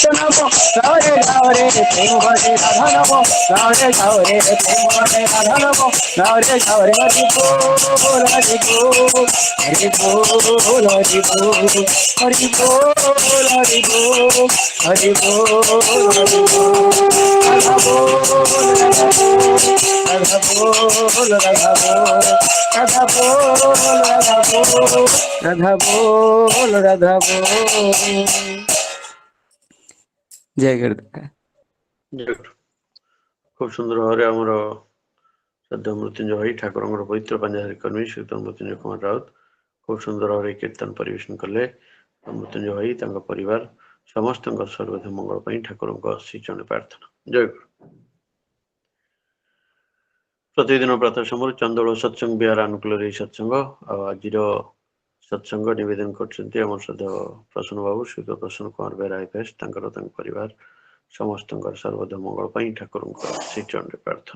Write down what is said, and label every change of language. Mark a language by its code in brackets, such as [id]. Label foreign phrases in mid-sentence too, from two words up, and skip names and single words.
[bn] নাম গাও রে প্রেম ভরে রাধা নাম গাও রে প্রেম ভরে রাধা নাম গাও রে হরি বল হরি বল হরি বল হরি বল হরি বল হরি বল হরি বল হরি বল রাধা বল রাধা বল রাধা বল রাধা বল রাধা বল রাধা বল রাধা বল। জয় গুরুদেব। [or] ଖୁବ ସୁନ୍ଦର ভাବରେ ଆମର ଶ୍ରଦ୍ଧା ମୃତ୍ୟୁଞ୍ଜୟ ଭାଇ ଠାକୁରଙ୍କର ପବିତ୍ର ପାଞ୍ଜାଧାରୀ କର୍ମୀ ଶ୍ରୀଯୁକ୍ତ ମୃତ୍ୟୁଞ୍ଜୟ କୁମାର ରାଉତ ଖୁବ ସୁନ୍ଦର ଭାବରେ କୀର୍ତ୍ତନ ପରିବେଷଣ କଲେ। ମୃତ୍ୟୁଞ୍ଜୟ ଭାଇ ତାଙ୍କ ପରିବାର ସମସ୍ତଙ୍କ ସର୍ବଦା ମଙ୍ଗଳ ପାଇଁ ଠାକୁରଙ୍କ ଶ୍ରୀଚରଣ ପ୍ରାର୍ଥନା। ଜୟ ଗୁରୁ। ପ୍ରତିଦିନ ପ୍ରାତଃ ସମୟରେ ଚନ୍ଦୋଳ ସତ୍ସଙ୍ଗ ବିହାର ଅନୁକୂଳରେ ଏହି ସତ୍ସଙ୍ଗ ଆଉ ଆଜିର ସତ୍ସଙ୍ଗ ନିବେଦନ କରୁଛନ୍ତି ଆମର ଶ୍ରଦ୍ଧା ପ୍ରସନ୍ନ ବାବୁ ଶ୍ରୀଯୁକ୍ତ ପ୍ରସନ୍ନ କୁମାର ବେହେରା IPS ତାଙ୍କର ତାଙ୍କ ପରିବାର ସମସ୍ତଙ୍କର ସର୍ବଦା ମଙ୍ଗଳ ପାଇଁ ଠାକୁରଙ୍କ ଶ୍ରୀଚରଣରେ ପ୍ରାର୍ଥନା।